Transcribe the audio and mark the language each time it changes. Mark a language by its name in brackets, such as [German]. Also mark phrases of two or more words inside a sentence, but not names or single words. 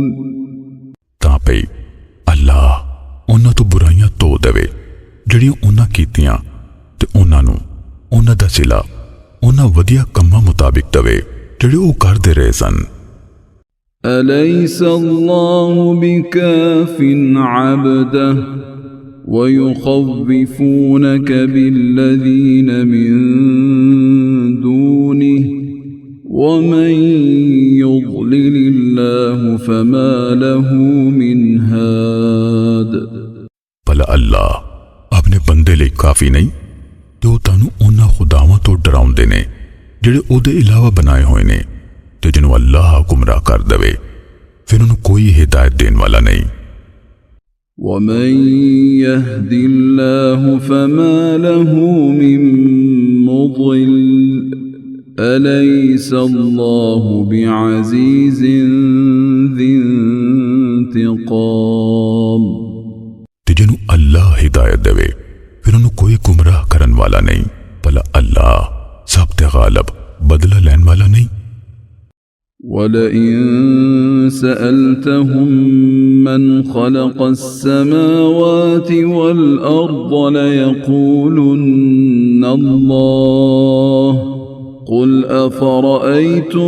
[Punjabi] ਤਾਂ ਪਈ ਅੱਲਾਹ ਉਨ੍ਹਾਂ ਤੋਂ ਬੁਰਾਈਆਂ ਧੋ ਦੇਵੇ ਜਿਹੜੀਆਂ ਉਨ੍ਹਾਂ ਕੀਤੀਆਂ ਤੇ ਉਨ੍ਹਾਂ ਨੂੰ ਉਨ੍ਹਾਂ ਦਾ ਸਿਲਾ ਉਨ੍ਹਾਂ ਵਧੀਆ ਕੰਮਾਂ ਮੁਤਾਬਿਕ ਦੇਵੇ ਜਿਹੜੇ ਉਹ ਕਰਦੇ ਰਹੇ ਸਨ [Arabic] أليس الله بكاف عبده ويخوفونك بالذين من دونه ومن يضلل الله فما له من هاد [Punjabi] ਭਲਾ ਅੱਲਾਹ ਆਪਣੇ ਬੰਦੇ ਲਈ ਕਾਫੀ ਨਹੀਂ ਤੇ ਉਹ ਤੁਹਾਨੂੰ ਉਹਨਾਂ ਖੁਦਾਵਾਂ ਤੋਂ ਡਰਾਉਂਦੇ ਨੇ ਜਿਹੜੇ ਉਹਦੇ ਇਲਾਵਾ ਬਣਾਏ ਹੋਏ ਨੇ ਤੇ ਜਿਹਨੂੰ ਅੱਲਾਹ ਗੁੰਮਰਾਹ ਕਰ ਦੇਵੇ ਫਿਰ ਉਹਨੂੰ ਕੋਈ ਹਿਦਾਇਤ ਦੇਣ ਵਾਲਾ ਨਹੀਂ [Arabic] ومن يهد الله فما له من مضل أليس الله بعزيز ذي انتقام [Punjabi] ਤੇ ਜਿਹਨੂੰ ਅੱਲਾਹ ਹਿਦਾਇਤ ਦੇਵੇ ਫਿਰ ਉਹਨੂੰ ਕੋਈ ਗੁੰਮਰਾਹ ਕਰਨ ਵਾਲਾ ਨਹੀਂ ਭਲਾ ਅੱਲਾਹ ਸਭ ਤੇ ਗਾਲਿਬ ਬਦਲਾ ਲੈਣ ਵਾਲਾ ਨਹੀਂ [Arabic] ولئن سألتهم من خلق السماوات والأرض ليقولن الله قل أفرأيتم